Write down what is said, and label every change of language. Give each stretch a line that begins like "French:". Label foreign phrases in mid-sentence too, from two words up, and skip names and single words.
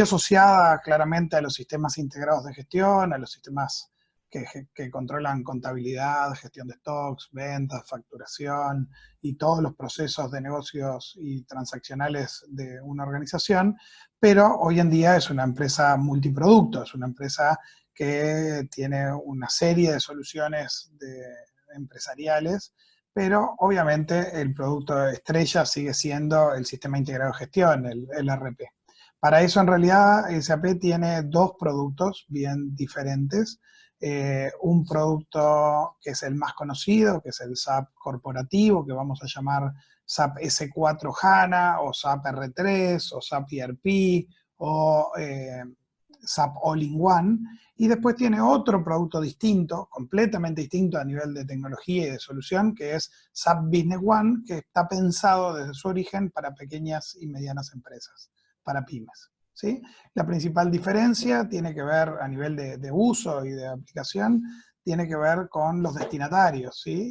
Spanish: asociada claramente a los sistemas integrados de gestión, a los sistemas que controlan contabilidad, gestión de stocks, ventas, facturación y todos los procesos de negocios y transaccionales de una organización, pero hoy en día es una empresa multiproducto, es una empresa que tiene una serie de soluciones empresariales, pero obviamente el producto estrella sigue siendo el sistema integrado de gestión, el ERP. Para eso en realidad SAP tiene dos productos bien diferentes. Un producto que es el más conocido, que es el SAP corporativo, que vamos a llamar SAP S4 HANA, o SAP R3, o SAP ERP, o SAP All-in-One, y después tiene otro producto distinto, completamente distinto a nivel de tecnología y de solución, que es SAP Business One, que está pensado desde su origen para pequeñas y medianas empresas, para pymes, ¿sí? La principal diferencia tiene que ver a nivel de uso y de aplicación, tiene que ver con los destinatarios, ¿sí?